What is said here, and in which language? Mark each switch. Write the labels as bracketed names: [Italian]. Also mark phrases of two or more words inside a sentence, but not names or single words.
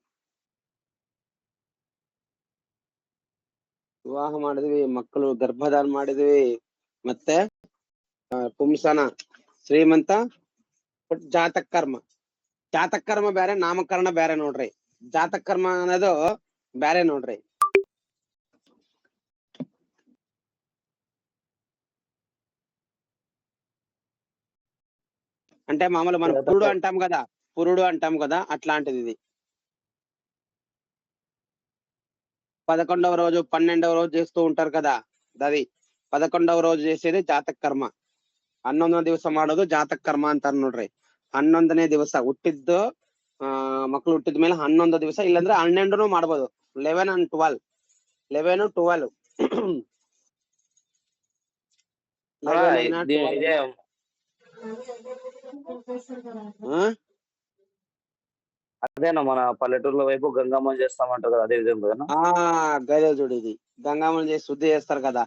[Kannada] ವಿವಾಹ ಮಾಡಿದ್ವಿ, ಮಕ್ಕಳು ಗರ್ಭಧಾರ ಮಾಡಿದ್ವಿ, ಮತ್ತೆ ಪುಂಸನ ಶ್ರೀಮಂತ. ಜಾತಕ ಕರ್ಮ. ಜಾತಕ ಕರ್ಮ ಬೇರೆ, ನಾಮಕರಣ ಬೇರೆ ನೋಡ್ರಿ. ಜಾತಕ ಕರ್ಮ ಅನ್ನೋದು ಬೇರೆ ನೋಡ್ರಿ. [Telugu] అంటే మామూలు మనం పురుడు అంటాం కదా అట్లాంటిది ఇది. 11వ రోజు 12వ రోజు చేస్తూ ఉంటారు కదా, అది 11వ రోజు చేసేది ಜಾತಕ ಕರ್ಮ. [Kannada] 11ನೇ ದಿವಸ ಮಾಡೋದು ಜಾತಕ ಕರ್ಮ ಅಂತಾರ ನೋಡ್ರಿ. 11ನೇ ದಿವಸ ಹುಟ್ಟಿದ್ದು ಮಕ್ಕಳು ಹುಟ್ಟಿದ ಮೇಲೆ 11 ದಿವಸ, ಇಲ್ಲಾಂದ್ರೆ 12 ಮಾಡ್ಬೋದು. [English] 11 and 12 [Telugu] అదేనా మన పల్లెటూరుల వైపు గంగమ్మ చేస్తామంటారు కదా, అదే విధంగా గదే చూడు, ఇది గంగమ్మని చేసి శుద్ధి చేస్తారు కదా.